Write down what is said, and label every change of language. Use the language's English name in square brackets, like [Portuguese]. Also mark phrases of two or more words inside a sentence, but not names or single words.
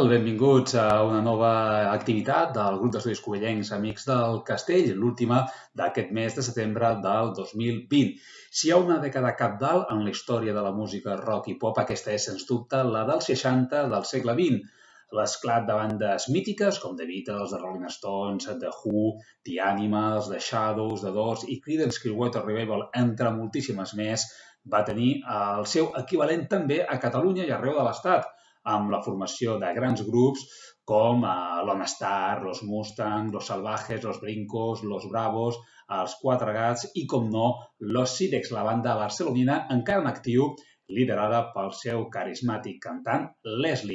[Catalan] Benvinguts a una nova activitat del grup d'estudis covellencs Amics del Castell, l'última d'aquest mes de setembre del 2020. Si hi ha una dècada cabdal en la història de la música rock i pop, aquesta és, sens dubte, la dels 60 del segle XX. L'esclat de bandes mítiques com The Beatles, The Rolling Stones, The Who, The Animals, The Shadows, The Doors i Creedence Clearwater Revival, entre moltíssimes més, va tenir el seu equivalent també a Catalunya i arreu de l'Estat, amb la formació de grans grups com Lone Star, Los Mustang, Los Salvajes, Los Brincos, Los Bravos, els Quatre Gats i, com no, Los Sirex, la banda barcelonina encara en actiu, liderada pel seu carismàtic cantant Leslie.